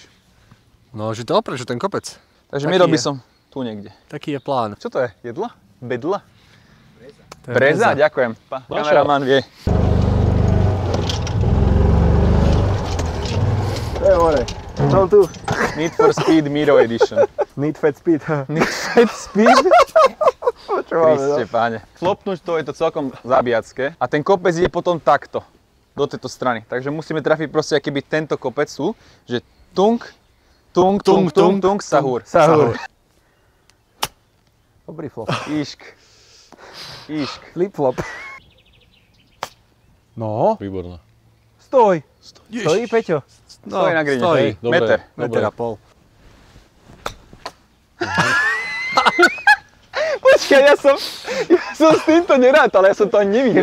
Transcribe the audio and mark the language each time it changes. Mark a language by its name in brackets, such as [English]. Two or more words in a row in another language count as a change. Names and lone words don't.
[Slovak] No, že to oprečo ten kopec. Takže Miro by som tu niekde. Taký je plán. Čo to je? Jedla? Bedla? Breza? Ďakujem. Kameraman vie. To je hore. Som tu. Need for Speed Miro Edition. Need Fat Speed. Need for Speed? Kriste páne. Flopnúť to je to celkom zabíjacké a ten kopec je potom takto. Do tejto strany. Takže musíme trafiť proste akýby tento kopec tu, že tung, tung, tung, tung, tung, sahur. Sahur. Dobrý flop. Išk. Išk. Flip-flop. No. Výborná. Stoj. Stojí, Peťo. No, Stojí na grine. stojí. Hej, meter. Meter a pol. Počkaj, ja som s týmto nerátal, ja som to ani nevidel.